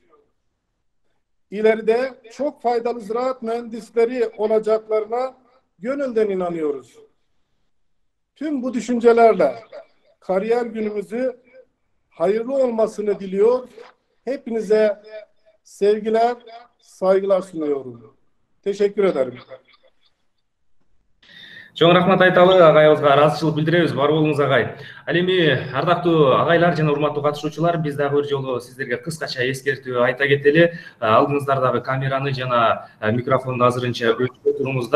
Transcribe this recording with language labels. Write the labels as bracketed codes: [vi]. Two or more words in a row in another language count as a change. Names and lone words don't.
[tr] İleride çok faydalı ziraat mühendisleri olacaklarına gönülden inanıyoruz. Tüm bu düşüncelerle kariyer günümüzü hayırlı olmasını diliyor. Hepinize sevgiler, saygılar sunuyorum. Teşekkür ederim. [ky] Чоң рахмат айталы агайыбызга ыраазычылык билдиребиз. Бар болуңуз агай. Ал эми ардактуу агайлар жана урматтуу катышуучулар, биз дагы бир жолу сиздерге кыскача эскертүү айта кетели. Алдыңыздардагы камераны жана микрофонду азырынча өчкө туруңуздар.